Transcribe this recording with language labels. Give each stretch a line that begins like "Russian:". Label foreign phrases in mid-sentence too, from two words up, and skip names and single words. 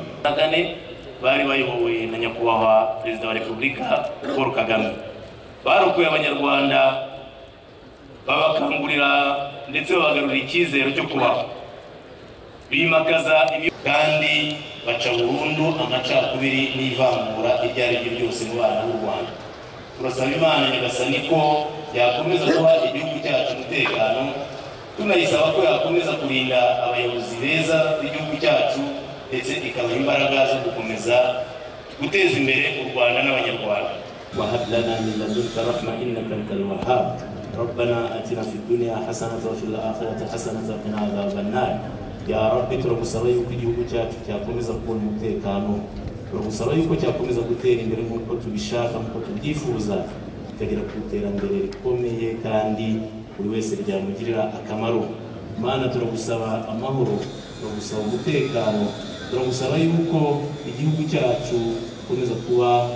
Kinyarwanda: bari bayobowe na nyakubahwa Perezida wa Repubulika Paul Kagame, barokoye abanyarwanda babakangurira ndetse babagarurira icyizere cyo kubaho, bimakaza kandi baca burundu amacakubiri n'ivangura iryo ari ryo ryose mu bana b'u Rwanda. turasaba Imana Nyagasani ko yakomeza guha igihugu cyacu umutekano, tunayisaba ko yakomeza kurinda abayobozi beza b'igihugu cyacu ndetse ikabaha imbaraga zo gukomeza guteza imbere u Rwanda n'abanyarwanda.
Arabic: وهب لنا من لدنك رحمة إنك أنت الوهاب ربنا آتنا في الدنيا حسنة وفي الآخرة حسنة وقنا عذاب النار. يا رب
Kinyarwanda: turagusaba yuko igihugu cyacu cyakomeza kubona umutekano, turagusaba yuko cyakomeza gutera imbere nk'uko tubishaka nk'uko tubyifuza, kikagira ku iterambere rikomeye kandi buri wese ryamugirira akamaro. Mana turagusaba amahoro, turagusaba umutekano, turagusaba yuko igihugu cyacu gikomeza kuba